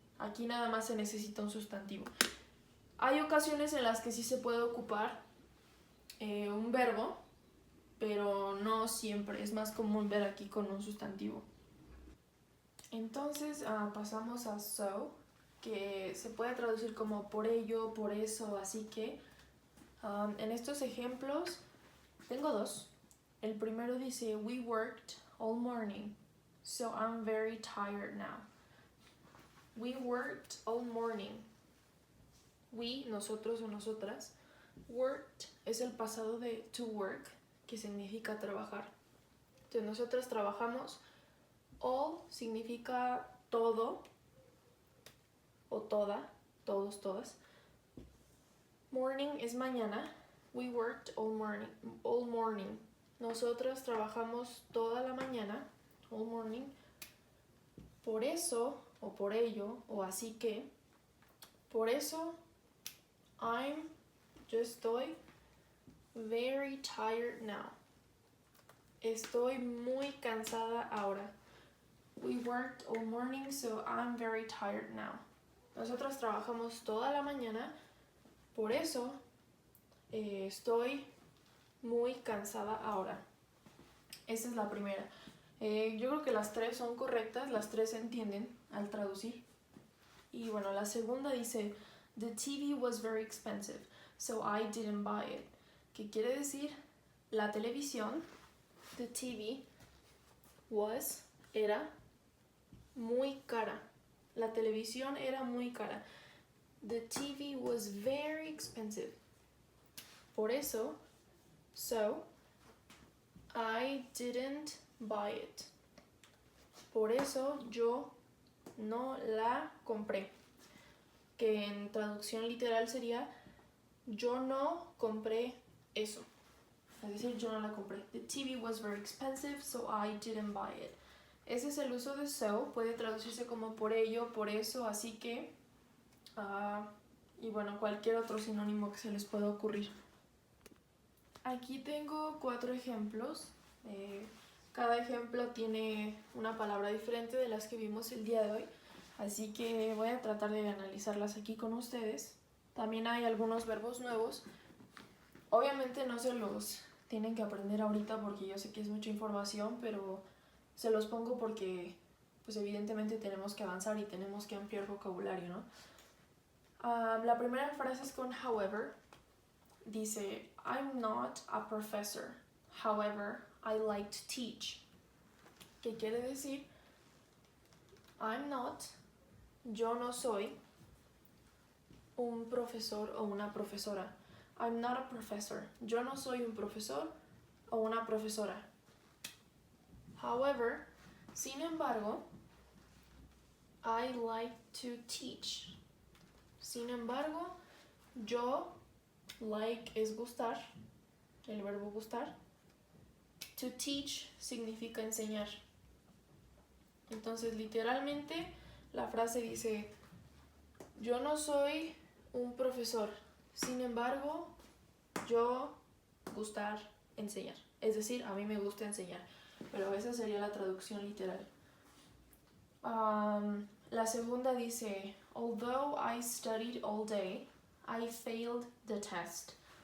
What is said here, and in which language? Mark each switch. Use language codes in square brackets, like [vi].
[es] Aquí nada más se necesita un sustantivo. Hay ocasiones en las que sí se puede ocupar un verbo, pero no siempre. Es más común ver aquí con un sustantivo. Entonces pasamos a so, que se puede traducir como por ello, por eso, así que. En estos ejemplos tengo dos. El primero dice, [en] we worked all morning, so I'm very tired now. We worked all morning. We, [es] nosotros o nosotras. Worked es el pasado de to work, que significa trabajar. Entonces nosotras trabajamos. All significa todo o toda, todos, todas. [en] Morning [es] es mañana. [en] We worked all morning. [es] Nosotras trabajamos toda la mañana, [en] all morning. [es] Por eso, o por ello, o así que, por eso, yo estoy [en] very tired now. [es] Estoy muy cansada ahora. [en] We worked all morning, so I'm very tired now. [es] Nosotros trabajamos toda la mañana, por eso estoy muy cansada ahora. Esa es la primera. Yo creo que las tres son correctas, las tres se entienden al traducir. Y bueno, la segunda dice, [en] the TV was very expensive, so I didn't buy it. [es] ¿Qué quiere decir? La televisión, [en] the TV, [es] era muy cara. La televisión era muy cara. [en] The TV was very expensive. [es] Por eso, [en] so, I didn't buy it. [es] por eso yo no la compré. Que en traducción literal sería, yo no compré eso. Es decir, yo no la compré. [en] The TV was very expensive, so I didn't buy it. [es] Ese es el uso de so. Puede traducirse como por ello, por eso, así que... y bueno, cualquier otro sinónimo que se les pueda ocurrir. Aquí tengo 4 ejemplos. Cada ejemplo tiene una palabra diferente de las que vimos el día de hoy. Así que voy a tratar de analizarlas aquí con ustedes. También hay algunos verbos nuevos. Obviamente no se los tienen que aprender ahorita porque yo sé que es mucha información, pero se los pongo porque pues evidentemente tenemos que avanzar y tenemos que ampliar vocabulario, ¿no? La primera frase es con however. Dice, [en] I'm not a professor. However, I like to teach. [es] ¿Qué quiere decir? [en] I'm not, [es] yo no soy un profesor o una profesora. [en] I'm not a professor. [es] Yo no soy un profesor o una profesora. [en] However, [es] sin embargo, [en] I like to teach. [es] Sin embargo, yo, like es gustar, el verbo gustar. [en] To teach [es] significa enseñar. Entonces, literalmente, la frase dice, yo no soy un profesor. Sin embargo, yo gustar enseñar. Es decir, a mí me gusta enseñar. Pero esa sería la traducción literal. La segunda dice, [en] although I studied all day, I failed the test.